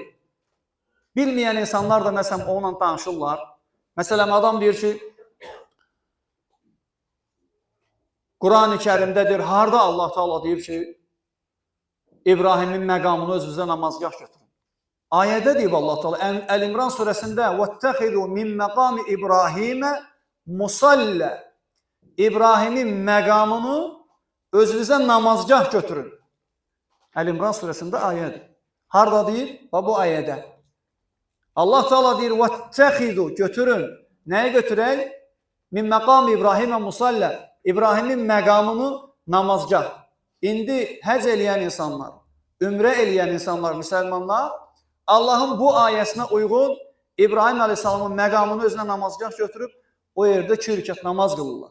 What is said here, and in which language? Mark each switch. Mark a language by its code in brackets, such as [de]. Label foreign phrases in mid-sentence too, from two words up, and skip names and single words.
[az] Bilməyən insanlar da məsələn onunla danışırlar. Məsələn, adam deyir ki, Quran-ı Kərimdədir, harada Allah Teala deyir ki, İbrahimin məqamını özünüzə namazgah götürün. Ayədə deyib Allah Teala, Əl-İmran surəsində [ar] وَاتَّخِذُوا مِنْ مَقَامِ إبراهيم مصلى. [az] İbrahimin məqamını özünüzə namazgah götürün. Əl-İmran surəsində ayədir. Harada deyir? Bu ayədə. Allah Teala deyir, وَاتَّخِذُوا götürün. Nəyə götürək? [ar] مِنْ مَقَامِ إبراهيم مصلى. [az] İbrahimin məqamını namazgah. İndi həc eləyən insanlar, ümrə eləyən insanlar, müsəlmanlar, Allahın bu ayəsinə uyğun İbrahim Aleyhisselamın məqamını özünə namazgah götürüb, o yerdə 2 rükət namaz qılırlar.